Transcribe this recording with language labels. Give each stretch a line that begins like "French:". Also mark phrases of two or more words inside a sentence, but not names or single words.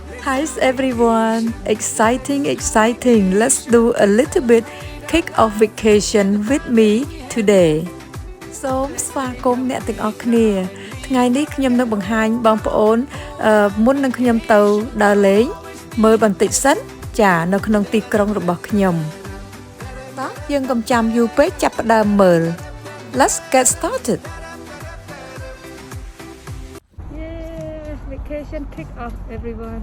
English: Hi everyone, exciting. Let's do a little bit kick off vacation with me today.
Khmer: សូមស្វាគមន៍អ្នកទាំងអស់គ្នាថ្ងៃនេះខ្ញុំនឹងបង្ហាញបងប្អូនមុននឹងខ្ញុំទៅដើរលេងមើលបន្តិចសិនចានៅក្នុងទីក្រុងរបស់ខ្ញុំតោះយើងកុំចាំយូរពេកចាប់ផ្ដើមមើល
English: Let's get started. Yeah, vacation kick off everyone.